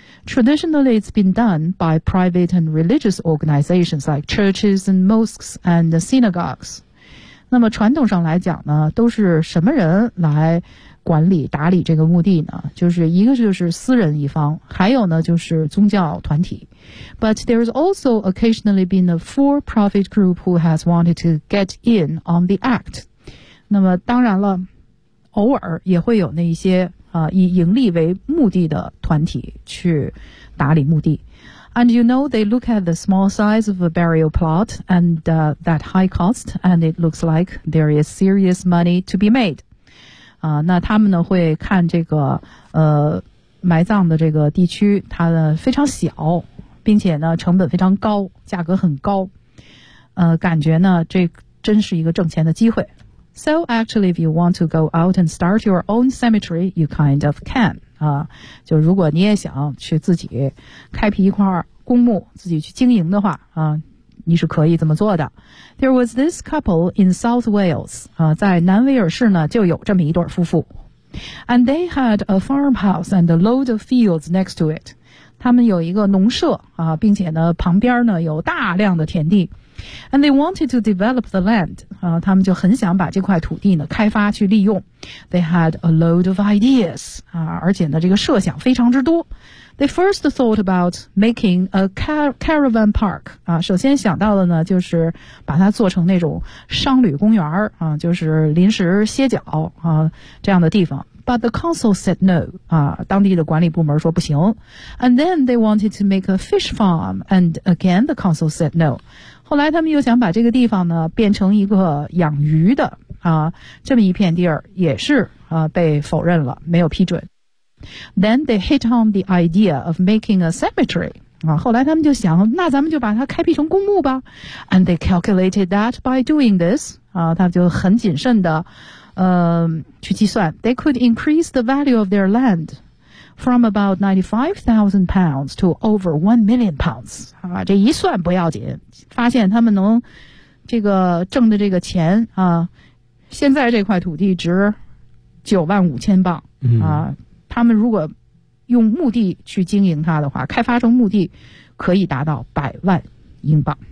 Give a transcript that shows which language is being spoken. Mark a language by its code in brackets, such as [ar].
[en] Traditionally it's been done by private and religious organizations like churches and mosques and synagogues. [zh] 那么传统上来讲呢，都是什么人来管理打理这个墓地呢？就是一个就是私人一方，还有呢就是宗教团体。 [en] But there's also occasionally been a for-profit group who has wanted to get in on the act. [zh] 那么当然了，偶尔也会有那一些以盈利为目的的团体去打理墓地。 [en] And you know they look at the small size of a burial plot and that high cost and it looks like there is serious money to be made. [zh] 那他们呢会看这个埋葬的这个地区它的非常小，并且呢成本非常高，价格很高，感觉呢这真是一个挣钱的机会。 [en] So actually, if you want to go out and start your own cemetery, you kind of can. [zh] 就如果你也想去自己开辟一块公墓，自己去经营的话，你是可以这么做的。 [en] There was this couple in South Wales. [zh] 在南威尔士呢，就有这么一对夫妇。 [en] And they had a farmhouse and a load of fields next to it. [zh] 他们有一个农舍，并且呢，旁边呢，有大量的田地。 [en] And they wanted to develop the land. [zh] 他们就很想把这块土地呢开发去利用。 [en] They had a load of ideas. [zh] 而且呢这个设想非常之多。 [en] They first thought about making a caravan park. [zh] 首先想到的呢就是把它做成那种商旅公园，就是临时歇脚，这样的地方。 [en] But the council said no. [zh] 当地的管理部门说不行。 [en] And then they wanted to make a fish farm. And again the council said no. [zh] 后来他们又想把这个地方呢变成一个养鱼的这么一片地儿，也是被否认了，没有批准。 [en] Then they hit on the idea of making a cemetery. [zh] 啊，后来他们就想，那咱们就把它开辟成公墓吧。 [en] And they calculated that by doing this, 啊， [zh] 他们就很谨慎的，去计算。 [en] They could increase the value of their land from about 95,000 pounds to over 1 million pounds. [zh] 啊，这一算不要紧，发现他们能这个挣的这个钱啊，现在这块土地值95,000镑、嗯、啊，他们如果用墓地去经营它的话，开发成墓地可以达到100万英镑。